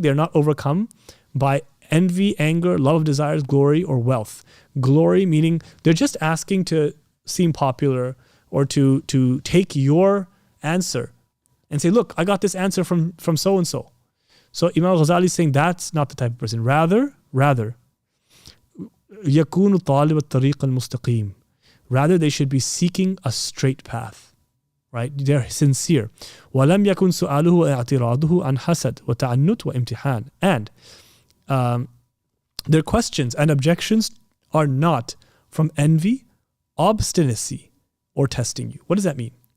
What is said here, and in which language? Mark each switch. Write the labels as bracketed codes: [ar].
[en] They're not overcome by envy, anger, love of desires, glory, or wealth. Glory meaning they're just asking to seem popular or to take your answer and say, look, I got this answer from so-and-so. So Imam Ghazali is saying that's not the type of person. Rather, [ar] يَكُونُ طَالِبَ الطَّرِيقَ الْمُسْتَقِيمِ. [en] Rather, they should be seeking a straight path, right? They're sincere. [ar] وَلَمْ يَكُنْ سُؤَالُهُ وَاعْتِرَاضُهُ عَنْ حَسَدٍ وَتَعَنُّتٍ وَامْتِحَانٍ. [en] And their questions and objections are not from envy, obstinacy, or testing you. What does that mean?